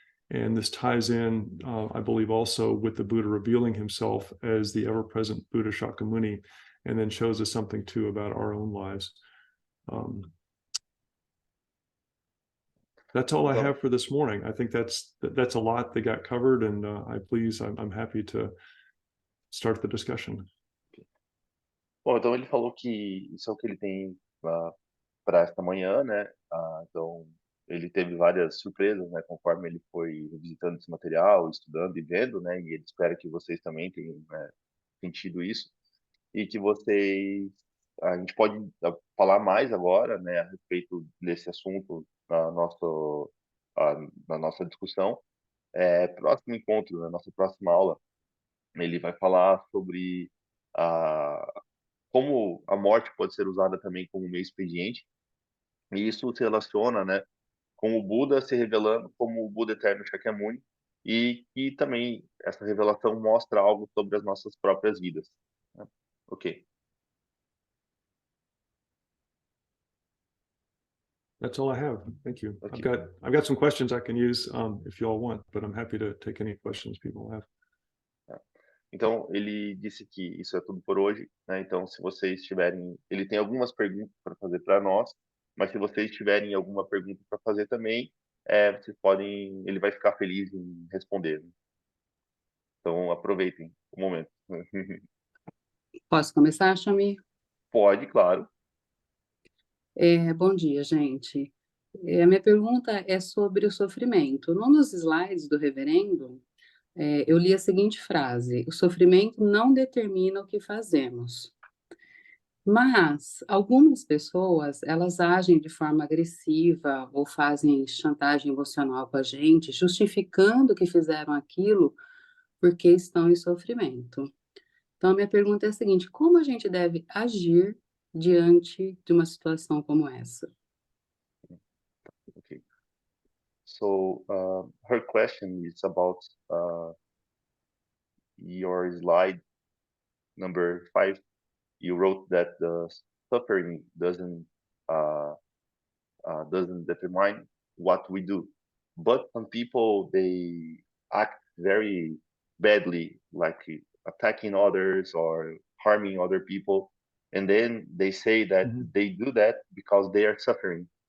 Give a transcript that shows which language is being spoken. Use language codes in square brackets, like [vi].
[en] And this ties in, I believe, also with the Buddha revealing himself as the ever-present Buddha Shakyamuni, and then shows us something too about our own lives. That's all I [pt] Então, [en] have for this morning. I think that's a lot that got covered, and I'm happy to start the discussion. [pt] bom, então ele falou que isso é o que ele tem para esta manhã, né? Então ele teve várias surpresas, né? Conforme ele foi revisitando esse material, estudando e vendo, né? E ele espera que vocês também tenham, né, sentido isso e que vocês a gente pode falar mais agora, né? A respeito desse assunto na nossa discussão. Próximo encontro, na nossa próxima aula, ele vai falar sobre a como a morte pode ser usada também como meio expediente, e isso se relaciona, né, com o Buda se revelando como o Buda Eterno Shakyamuni, e também essa revelação mostra algo sobre as nossas próprias vidas, né? Ok, [en] That's all I have. Thank you. ok. I've got some questions I can use if you all want, but I'm happy to take any questions people have. [pt] Então, ele disse que isso é tudo por hoje, né? Então, se vocês tiverem, ele tem algumas perguntas para fazer para nós, mas se vocês tiverem alguma pergunta para fazer também, vocês podem, ele vai ficar feliz em responder, né? Então, aproveitem o momento. Posso começar, Chamir? Pode, claro. Bom dia, gente. A minha pergunta é sobre o sofrimento. Num dos slides do reverendo, eu li a seguinte frase: o sofrimento não determina o que fazemos. Mas algumas pessoas, elas agem de forma agressiva ou fazem chantagem emocional com a gente, justificando que fizeram aquilo porque estão em sofrimento. Então, a minha pergunta é a seguinte: como a gente deve agir diante de uma situação como essa? Okay. [en] So, her question is about your slide number 5. You wrote that the suffering doesn't determine what we do, but some people they act very badly, like attacking others or harming other people, and then they say that they do that because they are suffering.